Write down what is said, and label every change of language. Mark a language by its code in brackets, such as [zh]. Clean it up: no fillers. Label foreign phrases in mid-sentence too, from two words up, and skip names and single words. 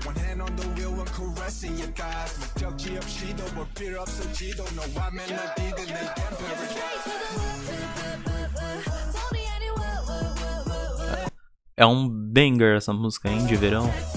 [en] One hand on the wheel, one caressing your thighs. [ko] 목적지 없이도 뭘 필요 없을지도 너와 멜로디 내 [pt] É um banger essa música, hein, de verão.